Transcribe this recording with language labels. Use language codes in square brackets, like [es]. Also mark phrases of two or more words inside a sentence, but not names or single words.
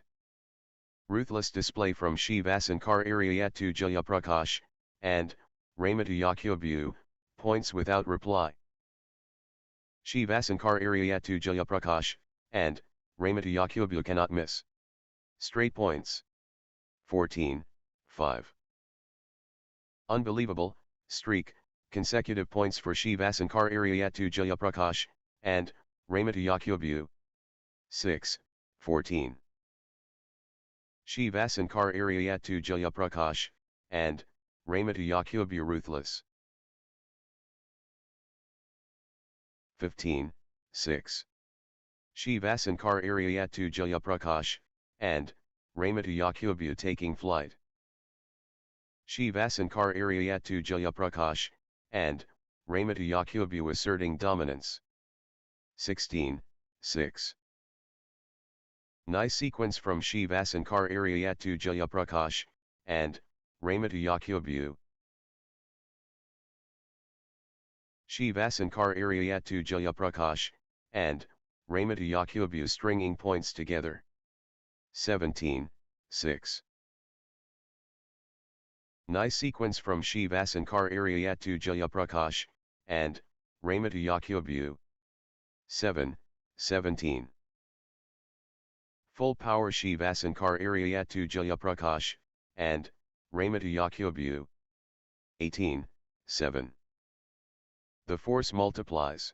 [en] Ruthless display from Shivasankar Ariyatu Jayaprakash, and Ramata Yakyobu, points without reply. Shivasankar Ariyatu Jayaprakash, and Ramata Yakyobu cannot miss. Straight points. 14, 5. Unbelievable, streak, consecutive points for Shivasankar Ariyatu Jayaprakash, and Ramata Yakyobu. 6, 14. Shivasankar Ariyatu Jayaprakash, and Ramata Yakyobu ruthless. 15, 6. Shivasankar Ariyatu Jayaprakash, and Ramata Yakyobu taking flight. Shivasankar Ariyatu Jayaprakash, and Ramata Yakyobu asserting dominance. 16, 6. Nice sequence from Shivasankar Ariyatu Jayaprakash, and Ramata Yakyobu. Shivasankar Ariyatu Jayaprakash, and Ramata Yakyobu stringing points together. 17, 6. Nice sequence from Shivasankar Ariyatu Jayaprakash, and Ramata Yakyobu. 7, 17. Full power Shivasankar Ariyatu Jayaprakash, and, Ramata Yakyobhu. 18, 7. The force multiplies.